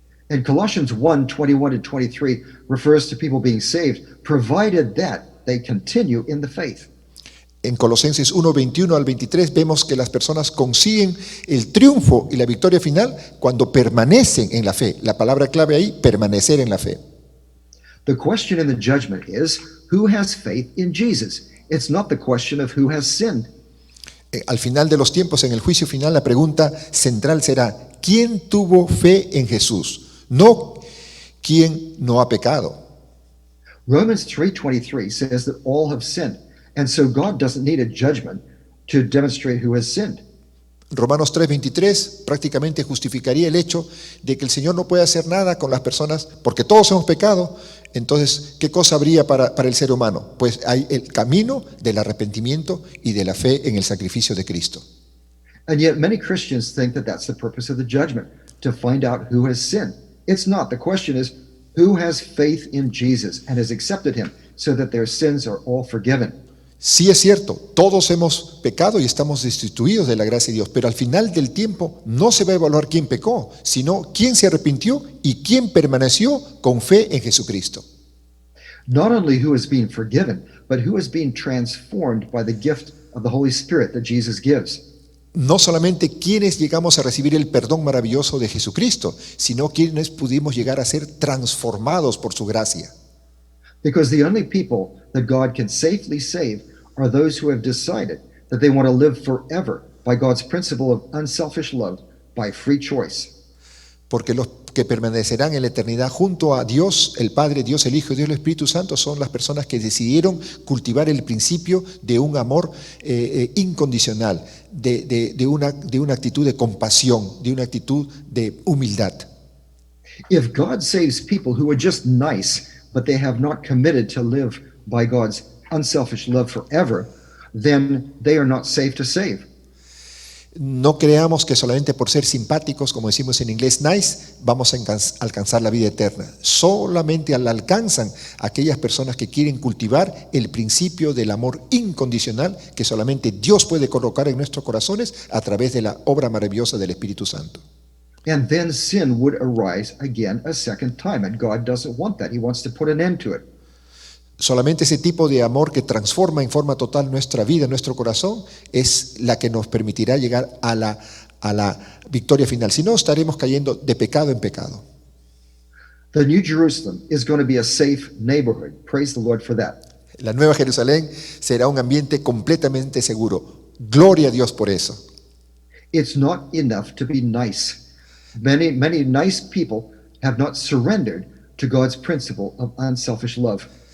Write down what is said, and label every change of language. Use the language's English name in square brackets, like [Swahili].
[English] And Colossians 1:21-23 refers to people being saved, provided that they continue in the faith. [Spanish] En Colosenses 1:21 al 23 vemos que las personas consiguen el triunfo y la victoria final cuando permanecen en la fe. La palabra clave ahí, permanecer en la fe. [English] The question in the judgment is, who has faith in Jesus? It's not the question of who has sinned. [Spanish] Al final de los tiempos, en el juicio final, la pregunta central será, ¿quién tuvo fe en Jesús? No, ¿quién no ha pecado? [English] Romans 3:23 says that all have sinned, and so God doesn't need a judgment to demonstrate who has sinned. [Spanish] Romanos 3:23 prácticamente justificaría el hecho de que el Señor no puede hacer nada con las personas porque todos hemos pecado. Entonces, ¿qué cosa habría para el ser humano? Pues hay el camino del arrepentimiento y de la fe en el sacrificio de Cristo. [English] And yet many Christians think that that's the purpose of the judgment, to find out who has sinned. It's not. The question is, who has faith in Jesus and has accepted him so that their sins are all forgiven. [Spanish] Sí es cierto, todos hemos pecado y estamos destituidos de la gracia de Dios, pero al final del tiempo no se va a evaluar quién pecó, sino quién se arrepintió y quién permaneció con fe en Jesucristo. [English] Not only who has been forgiven, but who has been transformed by the gift of the Holy Spirit that Jesus gives. [Spanish] No solamente quienes llegamos a recibir el perdón maravilloso de Jesucristo, sino quienes pudimos llegar a ser transformados por su gracia. [English] Because the only people that God can safely save are those who have decided that they want to live forever by God's principle of unselfish love by free choice. [Spanish] Porque los que permanecerán en la eternidad junto a Dios, el Padre, Dios el Hijo y Dios el Espíritu Santo son las personas que decidieron cultivar el principio de un amor incondicional, de una actitud de compasión, de una actitud de humildad. [English] If God saves people who are just nice, but they have not committed to live by God's unselfish love forever, then they are not safe to save. [Spanish] No creamos que solamente por ser simpáticos, como decimos en inglés, nice, vamos a alcanzar la vida eterna. Solamente la alcanzan aquellas personas que quieren cultivar el principio del amor incondicional que solamente Dios puede colocar en nuestros corazones a través de la obra maravillosa del Espíritu Santo. [English] And then sin would arise again a second time, and God doesn't want that. He wants to put an end to it. [Spanish] Solamente ese tipo de amor que transforma en forma total nuestra vida, nuestro corazón, es la que nos permitirá llegar a la victoria final. Si no, estaremos cayendo de pecado en pecado. [English] The New Jerusalem is going to be a safe neighborhood. Praise the Lord for that. [Spanish] La Nueva Jerusalén será un ambiente completamente seguro. Gloria a Dios por eso. [English] It's not enough to be nice. Many nice people have not surrendered to God's principle of unselfish love.